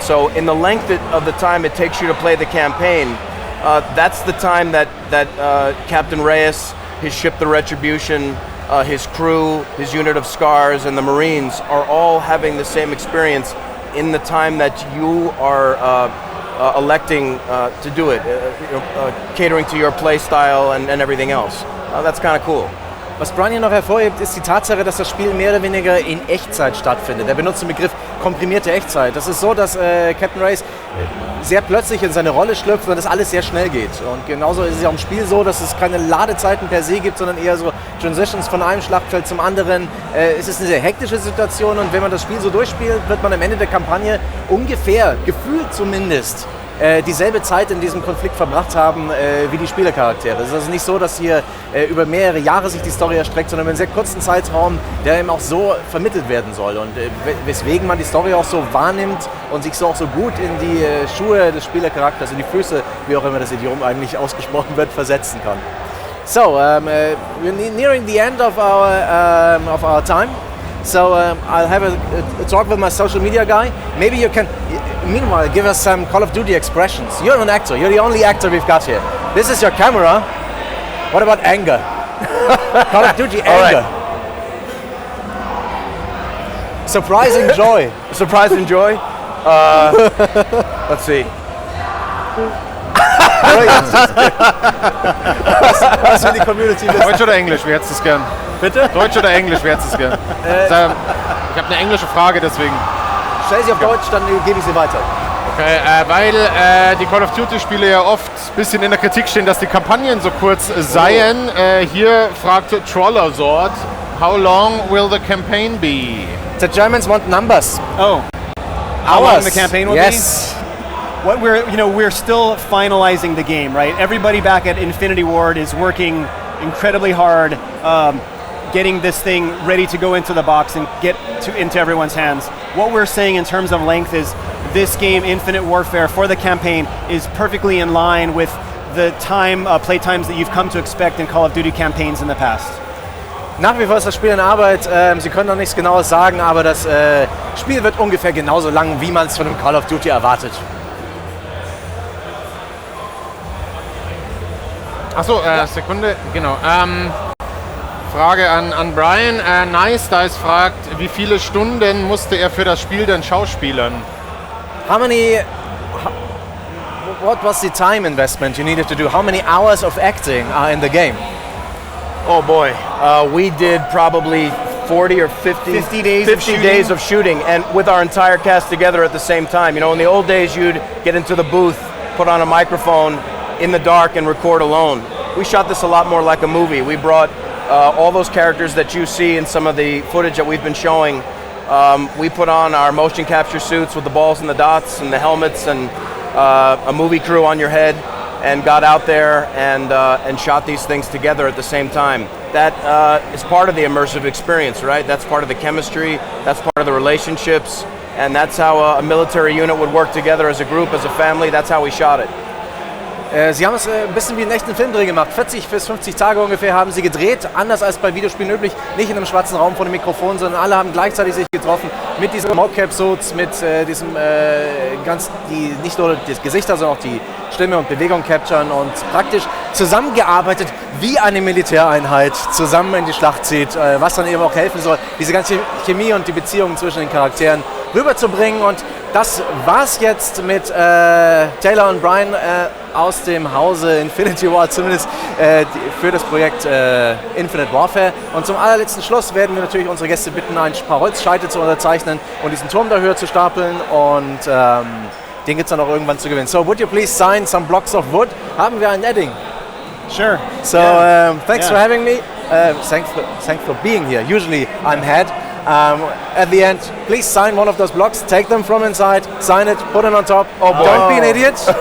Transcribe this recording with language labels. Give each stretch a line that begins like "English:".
English: So in the length of the time it takes you to play the campaign, that's the time that Captain Reyes, his ship the Retribution, his crew, his unit of Scars, and the Marines are all having the same experience in the time that you are electing to do it, catering to your play style and everything else. That's kind of cool.
German: Was Brian hier noch hervorhebt, ist die Tatsache, dass das Spiel mehr oder weniger in Echtzeit stattfindet. Er benutzt den Begriff komprimierte Echtzeit. Das ist so, dass Captain Reyes sehr plötzlich in seine Rolle schlüpft und das alles sehr schnell geht. Und genauso ist es ja auch im Spiel so, dass es keine Ladezeiten per se gibt, sondern eher so Transitions von einem Schlachtfeld zum anderen. Es ist eine sehr hektische Situation und wenn man das Spiel so durchspielt, wird man am Ende der Kampagne ungefähr, gefühlt zumindest, dieselbe Zeit in diesem Konflikt verbracht haben wie die Spielercharaktere. Es ist also nicht so, dass hier über mehrere Jahre sich die Story erstreckt, sondern über einen sehr kurzen Zeitraum, der eben auch so vermittelt werden soll. Und weswegen man die Story auch so wahrnimmt und sich so auch so gut in die Schuhe des Spielercharakters, in die Füße, wie auch immer das Idiom eigentlich ausgesprochen wird, versetzen kann.
English: So, we're nearing the end of our time. So I'll have a talk with my social media guy. Maybe you can, meanwhile, give us some Call of Duty expressions. You're an actor. You're the only actor we've got here. This is your camera. What about anger? Call of Duty anger. Right. Surprising joy. Surprise and joy? Let's see.
German: Was für die Community wissen. Deutsch oder Englisch, wer hättest du es gern? Bitte? Deutsch oder Englisch, wer hättest du es gern? Ich habe eine englische Frage, deswegen. Stell sie auf Deutsch, dann gebe ich sie weiter. Okay, weil die Call of Duty Spiele ja oft ein bisschen in der Kritik stehen, dass die Kampagnen so kurz seien. Hier fragt Trollersort,
English: how long will the campaign be? The Germans want numbers. Oh, how long the campaign will be? Yes. What we're still finalizing the game, right? Everybody back at Infinity Ward is working incredibly hard, getting this thing ready to go into the box and get into everyone's hands. What we're saying in terms of length is this game, Infinite Warfare, for the campaign is perfectly in line with the play times that you've come to expect in Call of Duty campaigns in the past?
German: Nach wie vor ist das Spiel in Arbeit. Sie können noch nichts Genaues sagen, aber das Spiel wird ungefähr genauso lang, wie man es von einem Call of Duty erwartet. Achso, Sekunde, genau. Frage an Brian. Nice Dice fragt, wie viele Stunden musste er für das Spiel denn schauspielern?
English: What was the time investment you needed to do? How many hours of acting are in the game? Oh boy, we did probably 40 or 50 days of shooting, and with our entire cast together at the same time. You know, in the old days, you'd get into the booth, put on a microphone in the dark and record alone. We shot this a lot more like a movie. We brought all those characters that you see in some of the footage that we've been showing. We put on our motion capture suits with the balls and the dots and the helmets and a movie crew on your head, and got out there and shot these things together at the same time. That is part of the immersive experience, right? That's part of the chemistry, that's part of the relationships, and that's how a military unit would work together as a group, as a family. That's how we shot it.
German: Sie haben es ein bisschen wie einen echten Filmdreh gemacht. 40 bis 50 Tage ungefähr haben sie gedreht, anders als bei Videospielen üblich, nicht in einem schwarzen Raum vor dem Mikrofon, sondern alle haben gleichzeitig sich getroffen mit diesen Mocap-Suits, mit diesem die nicht nur die Gesichter, sondern auch die Stimme und Bewegung capturen und praktisch zusammengearbeitet wie eine Militäreinheit zusammen in die Schlacht zieht, was dann eben auch helfen soll, diese ganze Chemie und die Beziehungen zwischen den Charakteren rüberzubringen. Und das war's jetzt mit Taylor und Brian aus dem Hause Infinity Ward, zumindest für das Projekt Infinite Warfare. Und zum allerletzten Schluss werden wir natürlich unsere Gäste bitten, ein paar Holzscheite zu unterzeichnen und diesen Turm da höher zu stapeln, und den gibt es dann auch irgendwann zu gewinnen.
English: So, would you please sign some blocks of wood?
German: Haben wir ein Edding?
English: Sure. So, thanks for having me. Thanks for being here. Usually I'm head. At the end, please sign one of those blocks, take them from inside, sign it, put it on top. Oh boy. Don't be an idiot.